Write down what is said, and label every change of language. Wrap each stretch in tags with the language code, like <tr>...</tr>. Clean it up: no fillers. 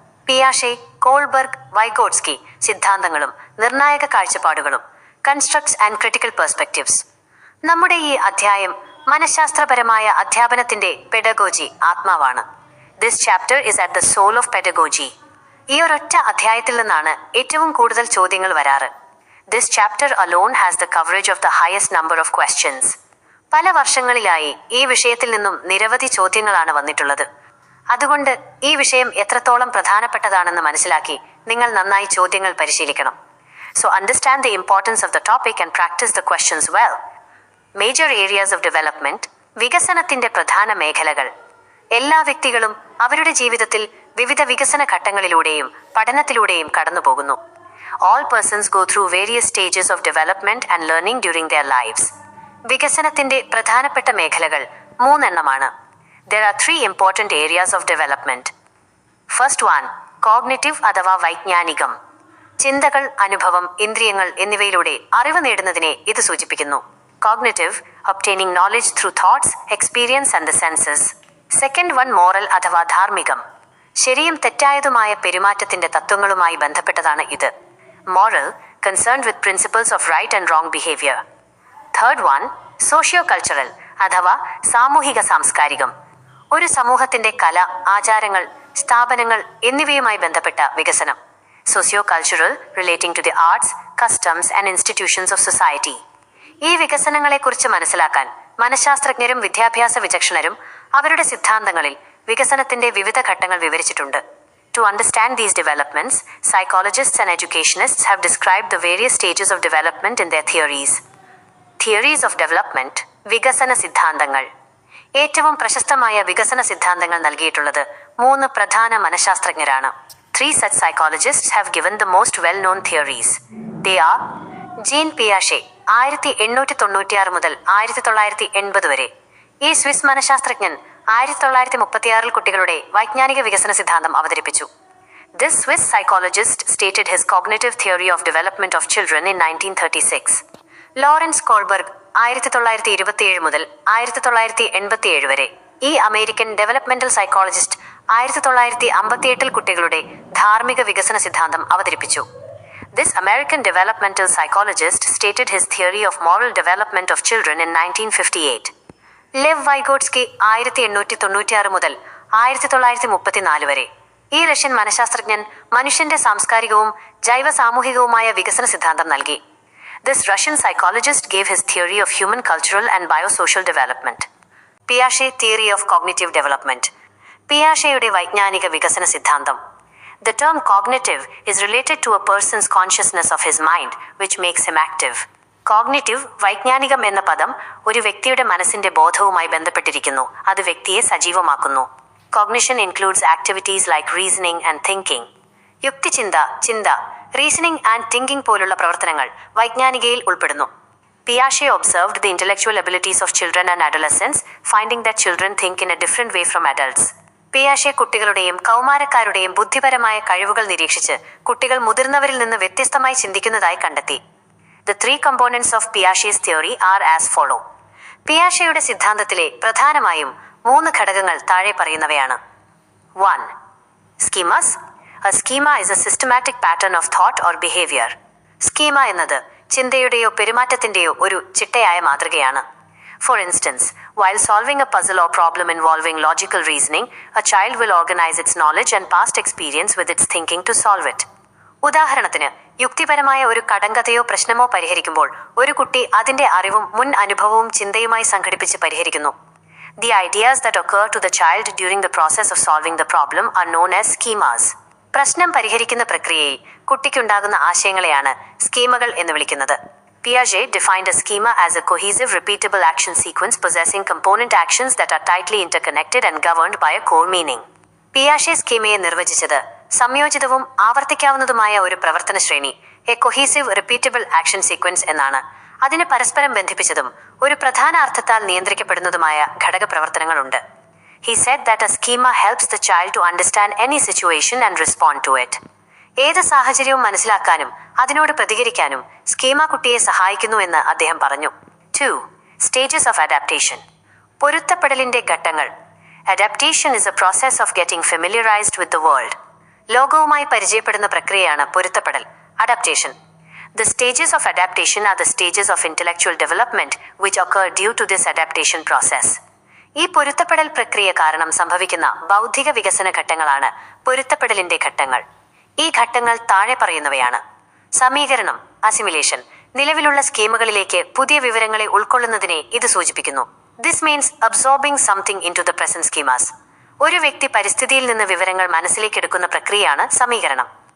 <ml>പിയാഷെ, Kohlberg, Vygotsky സിദ്ധാന്തങ്ങളും നിർണായക കാഴ്ചപ്പാടുകളും,</ml> <en>Constructs and critical perspectives.</en> <ml>നമ്മുടെ ഈ അധ്യായം മനഃശാസ്ത്രപരമായ അധ്യാപനത്തിന്റെ പെഡഗോജി ആത്മാവാണ്.</ml> <en>This chapter is at the soul of pedagogy.</en> <ml>ഈ ഒരൊറ്റ അധ്യായത്തിൽ നിന്നാണ് ഏറ്റവും കൂടുതൽ ചോദ്യങ്ങൾ വരാറ്.</ml> <en>This chapter alone has the coverage of the highest number of questions.</en> <ml>പല വർഷങ്ങളിലായി ഈ വിഷയത്തിൽ നിന്നും നിരവധി ചോദ്യങ്ങളാണ് വന്നിട്ടുള്ളത്. അതുകൊണ്ട് ഈ വിഷയം എത്രത്തോളം പ്രധാനപ്പെട്ടതാണെന്ന് മനസ്സിലാക്കി നിങ്ങൾ നന്നായി ചോദ്യങ്ങൾ പരിശീലിക്കണം.</ml> <en>So understand the importance of the topic and practice the questions well. Major areas of development.</en> <ml>വികസനത്തിന്റെ പ്രധാന മേഖലകൾ. എല്ലാ വ്യക്തികളും അവരുടെ ജീവിതത്തിൽ വിവിധ വികസന ഘട്ടങ്ങളിലൂടെയും പഠനത്തിലൂടെയും കടന്നുപോകുന്നു.</ml> <en>All persons go through various stages of development and learning during their lives.</en> <ml>വികസനത്തിന്റെ പ്രധാനപ്പെട്ട മേഖലകൾ മൂന്നെണ്ണമാണ്.</ml> <en>There are three important areas of development. First one, cognitive</en> <ml>അഥവാ വൈജ്ഞാനികം. ചിന്തകൾ, അനുഭവം, ഇന്ദ്രിയങ്ങൾ എന്നിവയിലൂടെ അറിവ് നേടുന്നതിനെ ഇത് സൂചിപ്പിക്കുന്നു.</ml> <en>Cognitive, obtaining knowledge through thoughts, experience and the senses. Second one, moral</en> <ml>അഥവാ ധാർമ്മികം. ശരിയും തെറ്റായതുമായ പെരുമാറ്റത്തിന്റെ തത്വങ്ങളുമായി ബന്ധപ്പെട്ടതാണ് ഇത്.</ml> <en>Moral, concerned with principles of right and wrong behavior. Third one, socio-cultural</en> <ml>അഥവാ സാമൂഹിക സാംസ്കാരികം. ഒരു സമൂഹത്തിന്റെ കല, ആചാരങ്ങൾ, സ്ഥാപനങ്ങൾ എന്നിവയുമായി ബന്ധപ്പെട്ട വികസനം.</ml> <en>Socio-cultural, relating to the arts, customs and institutions of society.</en> <ml>ഈ വികസനങ്ങളെക്കുറിച്ച് മനസ്സിലാക്കാൻ മനഃശാസ്ത്രജ്ഞരും വിദ്യാഭ്യാസ വിചക്ഷണരും അവരുടെ സിദ്ധാന്തങ്ങളിൽ വികസനത്തിന്റെ വിവിധ ഘട്ടങ്ങൾ വിവരിച്ചിട്ടുണ്ട്.</ml> <en>To understand these developments, psychologists and educationists have described the various stages of development in their theories. Theories of development,</en> <ml>വികസന സിദ്ധാന്തങ്ങൾ. ഏറ്റവും പ്രശസ്തമായ വികസന സിദ്ധാന്തങ്ങൾ നൽകിയിട്ടുള്ളത് മൂന്ന് പ്രധാന മനഃശാസ്ത്രജ്ഞരാണ്.</ml> <en>Three such psychologists have given the most well-known theories. They are gene പിയാഷെ</en> <ml>1896 മുതൽ 1980 വരെ. ഈ സ്വിസ് മനഃശാസ്ത്രജ്ഞൻ 1936 കുട്ടികളുടെ വൈജ്ഞാനിക വികസന സിദ്ധാന്തം അവതരിപ്പിച്ചു.</ml> <en>This Swiss psychologist stated his cognitive theory of development of children in 1936.</en> <ml>Lawrence Kohlberg 1927 മുതൽ 1987 വരെ. ഈ അമേരിക്കൻ ഡെവലപ്മെന്റൽ സൈക്കോളജിസ്റ്റ് 1958 കുട്ടികളുടെ ധാർമ്മിക വികസന സിദ്ധാന്തം അവതരിപ്പിച്ചു.</ml> <en>This American developmental psychologist stated his theory of moral development of children in 1958.</en> <ml>Lev Vygotsky 1896 മുതൽ 1934 വരെ. ഈ റഷ്യൻ മനഃശാസ്ത്രജ്ഞൻ മനുഷ്യന്റെ സാംസ്കാരികവും ജൈവ സാമൂഹികവുമായ വികസന സിദ്ധാന്തം നൽകി.</ml> <en>This Russian psychologist gave his theory of human cultural and biosocial development.</en> <ml>പിയാഷെ</ml> <en>theory of cognitive development.</en> <ml>പിയാഷെയുടെ വൈജ്ഞാനിക വികസന സിദ്ധാന്തം.</ml> <en>The term cognitive is related to a person's consciousness of his mind, which makes him active.</en> <ml>Cognitive, വൈജ്ഞാനികം എന്ന പദം ഒരു വ്യക്തിയുടെ മനസ്സിന്റെ ബോധവുമായി ബന്ധപ്പെട്ടിരിക്കുന്നു. അത് വ്യക്തിയെ സജീവമാക്കുന്നു.</ml> <en>Cognition includes activities like reasoning and thinking.</en> <ml>യുക്തിചിന്ത, ചിന്ത,</ml> <en>reasoning and thinking</en> <ml>പോലുള്ള പ്രവർത്തനങ്ങൾ വൈജ്ഞാനികയിൽ ഉൾപ്പെടുന്നു.</ml> <en>പിയാഷെ observed the intellectual abilities of children and adolescents, finding that children think in a different way from adults.</en> <ml>പിയാഷെ കുട്ടികളുടെയും കൗമാരക്കാരുടെയും ബുദ്ധിപരമായ കഴിവുകൾ നിരീക്ഷിച്ച് കുട്ടികൾ മുതിർന്നവരിൽ നിന്ന് വ്യത്യസ്തമായി ചിന്തിക്കുന്നതായി കണ്ടെത്തി.</ml> <en>The three components of Piaget's theory are as follow.</en> <ml>പിയാഷെയുടെ സിദ്ധാന്തത്തിലെ പ്രധാനമായും മൂന്ന് ഘടകങ്ങൾ താഴെ പറയുന്നവയാണ്.</ml> <en>1. Schemas. A schema is a systematic pattern of thought or behavior.</en> <ml>Schema എന്നത് ചിന്തയുടെയോ പെരുമാറ്റത്തിന്റെയോ ഒരു ചിട്ടയായ മാതൃകയാണ്.</ml> <en>For instance, while solving a puzzle or problem involving logical reasoning, a child will organize its knowledge and past experience with its thinking to solve it.</en> <ml>ഉദാഹരണത്തിന്, യുക്തിപരമായ ഒരു കടങ്കഥയോ പ്രശ്നമോ പരിഹരിക്കുമ്പോൾ ഒരു കുട്ടി അതിന്റെ അറിവും മുൻ അനുഭവവും ചിന്തയുമായി സംഘടിപ്പിച്ച് പരിഹരിക്കുന്നു.</ml> <en>The ideas that occur to the child during the process of solving the problem are known as schemas.</en> <ml>പ്രശ്നം പരിഹരിക്കുന്ന പ്രക്രിയയിൽ കുട്ടിക്കുണ്ടാകുന്ന ആശയങ്ങളെയാണ് സ്കീമകൾ എന്ന് വിളിക്കുന്നത്.</ml> <en>Piaget defined a schema as a cohesive, repeatable action sequence possessing component actions that are tightly interconnected and governed by a core meaning.</en> <ml>പിയാഷെ സ്കീമയെ നിർവചിച്ചത് സംയോജിതവും ആവർത്തിക്കാവുന്നതുമായ ഒരു പ്രവർത്തന ശ്രേണി,</ml> <en>a cohesive repeatable action sequence</en> <ml>എന്നാണ്. അതിന് പരസ്പരം ബന്ധിപ്പിച്ചതും ഒരു പ്രധാന അർത്ഥത്താൽ നിയന്ത്രിക്കപ്പെടുന്നതുമായ ഘടക പ്രവർത്തനങ്ങളുണ്ട്.</ml> <en>He said that a schema helps the child to understand any situation and respond to it.</en> <ml>ഏത് സാഹചര്യവും മനസ്സിലാക്കാനും അതിനോട് പ്രതികരിക്കാനും സ്കീമ കുട്ടിയെ സഹായിക്കുന്നു എന്ന് അദ്ദേഹം പറഞ്ഞു. 2.</ml> <en>Stages of adaptation.</en> <ml>പൊരുത്തപ്പെടലിന്റെ ഘട്ടങ്ങൾ.</ml> <en>Adaptation is a process of getting familiarised with the world.</en> <ml>ലോകവുമായി പരിചയപ്പെടുന്ന പ്രക്രിയയാണ് പൊരുത്തപ്പെടൽ, adaptation.</ml> <en>The stages of adaptation are the stages of intellectual development which occur due to this adaptation process.</en> <ml>ഈ പൊരുത്തപ്പെടൽ പ്രക്രിയ കാരണം സംഭവിക്കുന്ന ബൗദ്ധിക വികസന ഘട്ടങ്ങളാണ് പൊരുത്തപ്പെടലിന്റെ ഘട്ടങ്ങൾ. ഈ ഘട്ടങ്ങൾ താഴെ പറയുന്നവയാണ്. സമീകരണം, അസിമിലേഷൻ. നിലവിലുള്ള സ്കീമുകളിലേക്ക് പുതിയ വിവരങ്ങളെ ഉൾക്കൊള്ളുന്നതിനെ ഇത് സൂചിപ്പിക്കുന്നു.</ml> <en>This means absorbing something into the present schemas.</en> <ml>ഒരു വ്യക്തി പരിസ്ഥിതിയിൽ നിന്ന് വിവരങ്ങൾ മനസ്സിലേക്കെടുക്കുന്ന പ്രക്രിയയാണ് സമീകരണം.</ml>